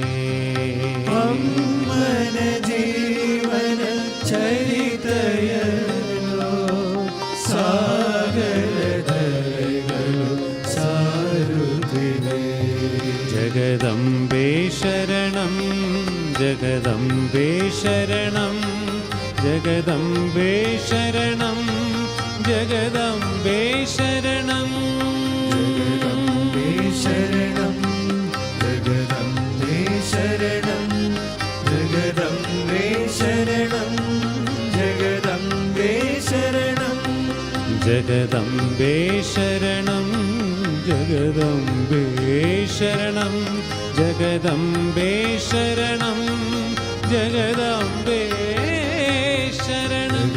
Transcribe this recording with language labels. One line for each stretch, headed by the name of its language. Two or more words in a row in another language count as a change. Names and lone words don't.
Kannada: ಅಮ್ಮನ ಜೀವನ ಚರಿತೆಯನು ಸಾಗರದಲಗಳು ಸಾರುತ್ತಿವೆ
Sanskrit: ಜಗದಂಬೆ ಶರಣಂ ಜಗದಂಬೆ ಶರಣಂ ಜಗದಂಬೆ ಶರಣಂ ಜಗದಂಬೆ ಶರಣಂ ജഗദംബേ ശരണം ജഗദംബേ ശരണം ജഗദംബേ ശരണം ജഗദംബേ ശരണം ജഗദംബെ ശരണം ജഗദംബെ ശരണം ജഗദംബെ ശരണം ജഗദംബെ ശരണം